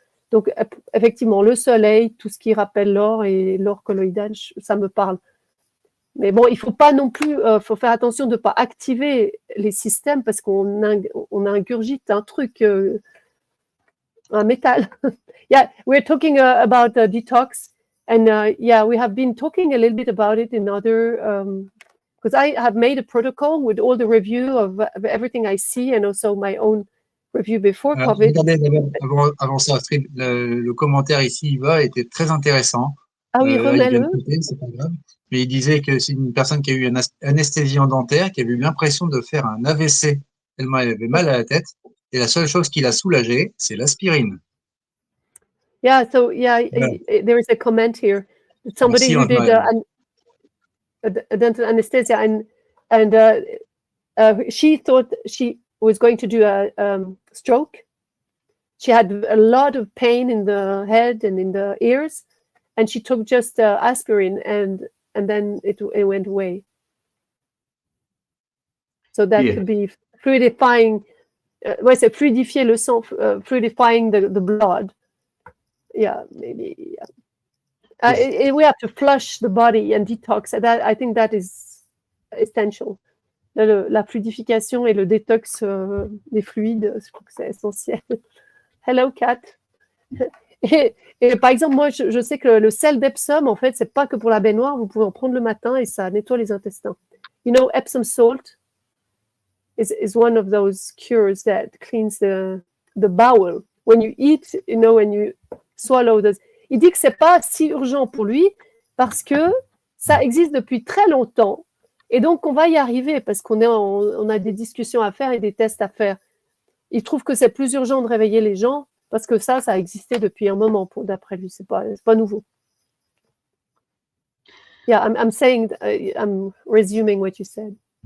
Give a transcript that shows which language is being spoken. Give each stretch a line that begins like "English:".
French: Donc, effectivement, le soleil, tout ce qui rappelle l'or et l'or colloïdal, ça me parle. Mais bon, il ne faut pas non plus, faut faire attention de ne pas activer les systèmes parce qu'on ingurgite un truc, un métal.
English: Yeah, we're talking about detox, and yeah, we have been talking a little bit about it in other, because I have made a protocol with all the review of everything I see and also my own review before COVID.
French: Regardez, avant ça, Astrid, le commentaire ici, Yva, était très intéressant. Ah oui, remets-le. C'est pas grave. Mais il disait que c'est une personne qui a eu une anesthésie dentaire, qui avait eu l'impression de faire un AVC, tellement elle avait mal à la tête. Et la seule chose qui l'a soulagée, c'est l'aspirine.
English: Yeah, so yeah, there is a comment here. Somebody who did a dental anesthesia, and she thought she was going to do a stroke. She had a lot of pain in the head and in the ears, and she took just aspirin, and then it went away. So that could be fluidifying.
French: C'est fluidifier le sang,
English: fluidifying the blood. Yeah, maybe. Yeah. We have to flush the body and detox. I think that is essential.
French: La fluidification et le détox des fluides, je crois que c'est essentiel.
English: Hello, Kat.
French: Et par exemple, moi, je sais que le sel d'Epsom, en fait, c'est pas que pour la baignoire. Vous pouvez en prendre le matin et ça nettoie les intestins.
English: You know, Epsom salt is one of those cures that cleans the bowel. When you eat, you know, when you swallow those.
French: Il dit que c'est pas si urgent pour lui parce que ça existe depuis très longtemps. Et donc, on va y arriver parce on a des discussions à faire et des tests à faire. Il trouve que c'est plus urgent de réveiller les gens parce que ça a existé depuis un moment, d'après lui. C'est pas nouveau.
English: Yeah, I'm saying, I'm resuming what you said.